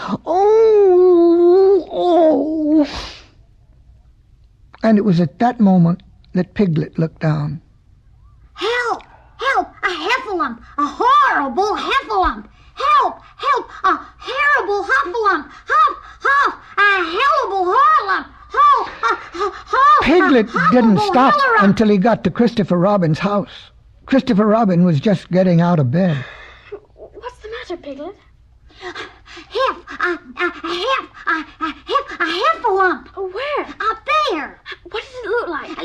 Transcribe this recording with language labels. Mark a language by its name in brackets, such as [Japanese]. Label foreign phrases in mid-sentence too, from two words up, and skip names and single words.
[English] "Oh, oh!" And it was at that moment that Piglet looked down. Help! Help! A heffalump! A horrible heffalump! Help! Help! A terrible heffalump! Huff! Huff! A hellable horrulump! Ho! Ho! Piglet didn't stop until he got to Christopher Robin's house. Christopher Robin was just getting out of bed. What's the matter, Piglet? A heffalump! Where? Up there! What does it look like?